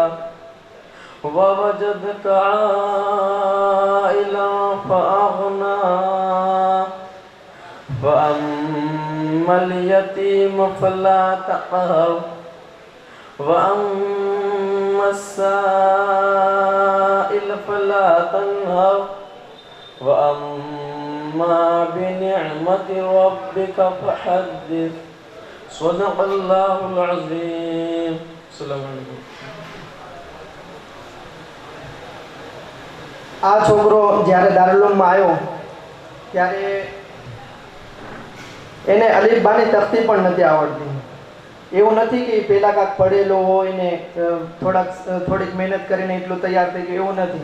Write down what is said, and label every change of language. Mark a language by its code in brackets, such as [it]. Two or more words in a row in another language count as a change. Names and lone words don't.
[ar] ووجدك عائلا فأغنى فأما اليتيم فلا تقهر وأما السائل فلا تنهر وأما بنعمة ربك فحدث. صدق الله العظيم. السلام عليكم. [gu] આ છોકરો જ્યારે દારૂલમાં આવ્યો ત્યારે એને અલીફ બાની તખ્તી પણ નથી આવડતી. એવું નથી કે પહેલાં કાંઈક પડેલો હોય ને થોડીક મહેનત કરીને એટલું તૈયાર થઈ ગયું, એવું નથી.